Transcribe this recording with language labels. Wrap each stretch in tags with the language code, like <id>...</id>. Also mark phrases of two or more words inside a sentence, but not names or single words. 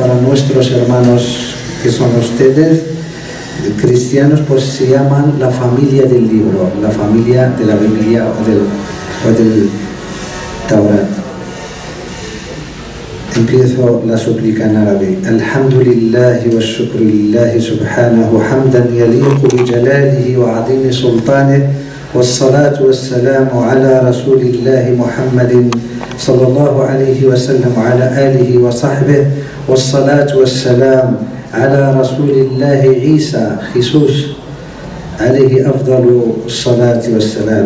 <es>Para nuestros hermanos que son ustedes, cristianos, pues se llaman la familia del libro, la familia de la Biblia o del Taurat. Empiezo la súplica en árabe.</es> <ar>الحمد لله والشكر لله سبحانه حمدا يليق بجلاله وعظيم سلطانه. والصلاة والسلام على رسول الله محمد صلى الله عليه وسلم وعلى آله وصحبه. والصلاة والسلام على رسول الله عيسى خيسوس عليه أفضل الصلاة والسلام.</ar>